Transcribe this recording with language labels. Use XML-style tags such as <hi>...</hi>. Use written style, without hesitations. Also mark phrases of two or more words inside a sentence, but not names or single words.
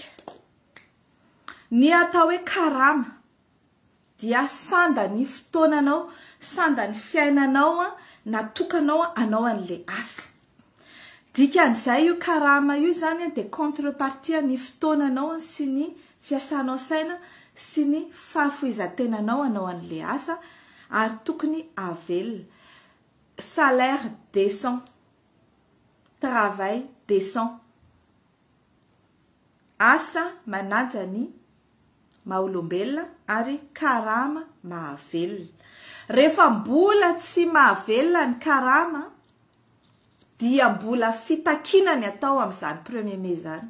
<mg>Ny atao hoe karama dia sanda ny fotoananao, sanda ny fiainanao natokanao anao an'le asa. Dikan'izay io karama io zany dia contrepartie ny fotoananao sy ny fiasanao saina sy ny fahafoizan-tenanao anao an'le asa ary tokony avelona.</mg> <fr>Salaire décent, travail décent.</fr> <mg>Asa manaja ny maha-olombelona ary karama mahavelona. Rehefa mbola tsy mahavelona ny karama dia mbola fitakinany atao amin'izany</mg> <fr>premier mai</fr> <mg>zany.</mg>